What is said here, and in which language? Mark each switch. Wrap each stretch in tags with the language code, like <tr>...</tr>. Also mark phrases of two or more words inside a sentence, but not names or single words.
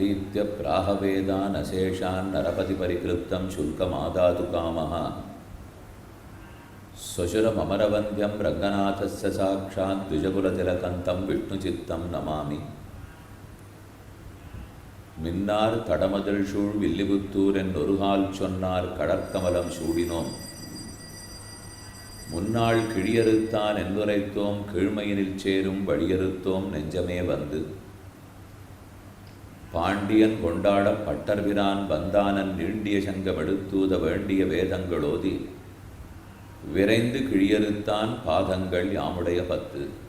<sa>विचिन्त्य प्राहवेदान् अशेषान् नरपतिपरिक्लृप्तं शुल्कमादातु कामः स्वशुरममरवन्द्यं रङ्गनाथस्य साक्षात् द्विजकुलतिलकन्तं विष्णुचित्तं नमामि</sa> <ta>மின்னார் தடமதில் சூழ் வில்லிபுத்தூர் என்னொருகால் சொன்னார் கடற்கமலம் சூடினோம் முன்னாள் கிழியறுத்தான் என்னுரைத்தோம் கீழ்மையினில் சேரும் வழியறுத்தோம் நெஞ்சமே வந்து பாண்டியன் கொண்டாட பட்டர்பிரான் வந்தானன் நீண்டிய சங்கமெடுத்தூத வேண்டிய வேதங்களோதி விரைந்து கிழியறுத்தான் பாதங்கள் யாமுடைய 10.</ta>